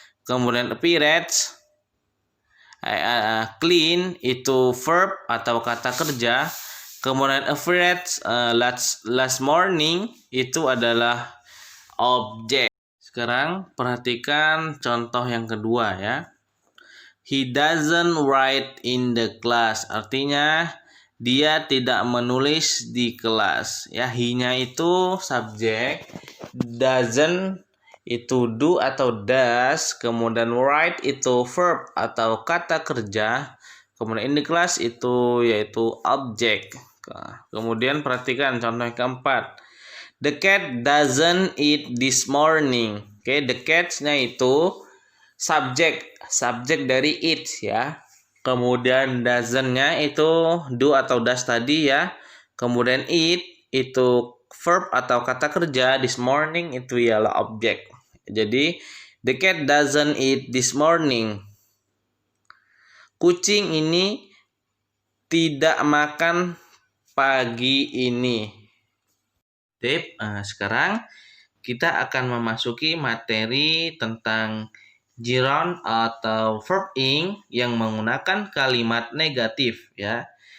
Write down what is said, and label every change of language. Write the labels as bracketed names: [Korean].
[Indonesian] Kemudian pirates clean itu verb atau kata kerja. Kemudian pirates last morning itu adalah objek. Sekarang perhatikan contoh yang kedua ya. [English] He doesn't write in the class. [Indonesian] Artinya dia tidak menulis di kelas. Ya, he-nya itu subjek, doesn't itu do atau does, kemudian write itu verb atau kata kerja, kemudian [English] in the class [Indonesian] itu yaitu objek. Kemudian perhatikan contoh yang keempat. [English] The cat doesn't eat this morning. [Indonesian] Oke, [English] the cat- [Indonesian] nya itu subjek dari it ya. kemudian doesn't-nya itu do atau does tadi ya. Kemudian eat itu verb atau kata kerja, [English] this morning [Indonesian] itu ialah objek. Jadi [English] the cat doesn't eat this morning. [Indonesian] Kucing ini tidak makan pagi ini. Sekarang kita akan memasuki materi tentang gerund atau verb ing yang menggunakan kalimat negatif ya.